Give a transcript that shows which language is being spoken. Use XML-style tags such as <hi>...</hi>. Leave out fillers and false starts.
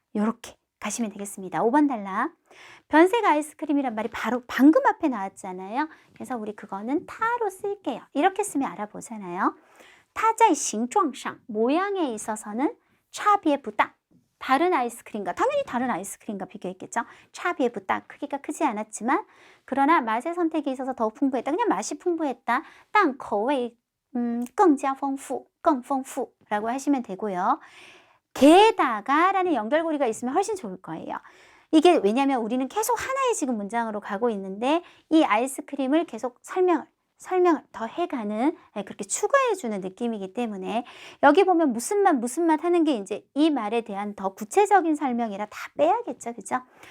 <ko>이렇게 가시면 되겠습니다. 5번 단락. 변색 아이스크림이란 말이 바로 방금 앞에 나왔잖아요. 그래서 우리 그거는 타로 쓸게요. 이렇게 쓰면 알아보잖아요.</ko> <zh>它在形状上</zh> <ko>모양에 있어서는</ko> <zh>差别不大</zh> <ko>다른 아이스크림과 당연히 다른 아이스크림과 비교했겠죠.</ko> <zh>差别不大</zh> <ko>크기가 크지 않았지만 그러나 맛의 선택에 있어서 더 풍부했다. 그냥 맛이 풍부했다.</ko> <zh>但口味更加丰富, 更丰富</zh> <ko>라고 하시면 되고요. 게다가 라는 연결고리가 있으면 훨씬 좋을 거예요. 이게 왜냐면 우리는 계속 하나의 지금 문장으로 가고 있는데 이 아이스크림을 계속 설명을 더 해가는 그렇게 추가해주는 느낌이기 때문에 여기 보면 무슨 맛 하는 게 이제 이 말에 대한 더 구체적인 설명이라 다 빼야겠죠. 그죠?</ko>